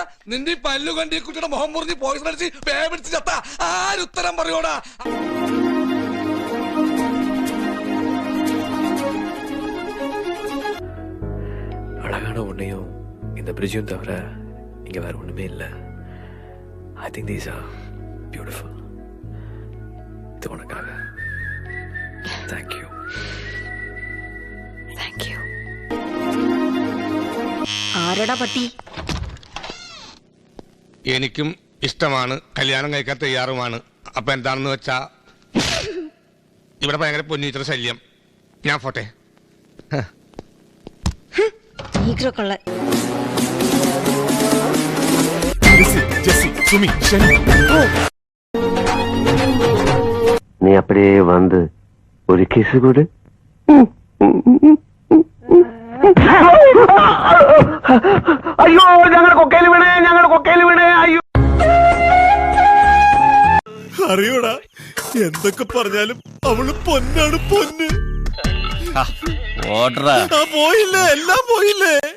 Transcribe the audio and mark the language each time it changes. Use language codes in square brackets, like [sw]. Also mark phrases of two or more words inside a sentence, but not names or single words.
[ml] നിന്റെ പല്ലു കണ്ടി കുട്ടിയുടെ മുഖം മുറിഞ്ഞ് പോയിസൺ അടിച്ച് പേടിച്ച് ചത്ത ആരുത്തരം പറയോടാ? [ta] அழகான உன்னையும் இந்த பிரிட்ஜும் தவிர இங்க வேற ஒண்ணுமே இல்லை. [en] I think these are beautiful. [ta] இது உனக்காக. தேங்க்யூ. [ml] താങ്ക്യൂ. ആരടാ പട്ടി? എനിക്കും ഇഷ്ടമാണ്, കല്യാണം കഴിക്കാൻ തയ്യാറുമാണ്. അപ്പൊ എന്താണെന്ന് വെച്ചാ ഇവിടെ ഭയങ്കര പൊന്നീറ്റർ ശല്യം. ഞാൻ പോട്ടെ. [ta] நீ அப்படியே வந்து ஒரு கிஸ் கொடு. [ml] അയ്യോ, ഞങ്ങളുടെ കൊക്കയിൽ വീണേ, ഞങ്ങളുടെ കൊക്കയിൽ വീണേ. അയ്യോ, അറിയൂടാ, എന്തൊക്കെ പറഞ്ഞാലും അവള് പൊന്നാണ്, പൊന്ന്. പോയില്ലേ, എല്ലാം പോയില്ലേ.